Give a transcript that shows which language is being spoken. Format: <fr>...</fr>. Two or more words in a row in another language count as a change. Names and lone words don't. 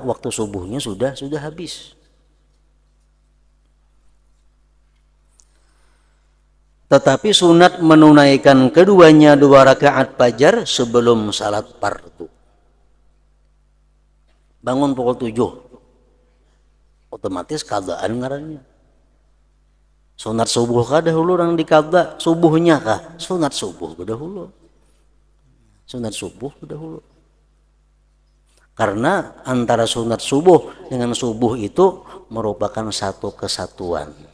<bjn>Waktu subuhnya sudah habis. Tetapi sunat menunaikan keduanya 2 rakaat fajar sebelum salat fardu. Bangun pukul 7, otomatis qadaan ngarannya. Sunat subuh kah dahulu orang dikada subuhnya kah? Sunat subuh dahulu. Sunat subuh dahulu. Karena antara sunat subuh dengan subuh itu merupakan satu kesatuan.</bjn>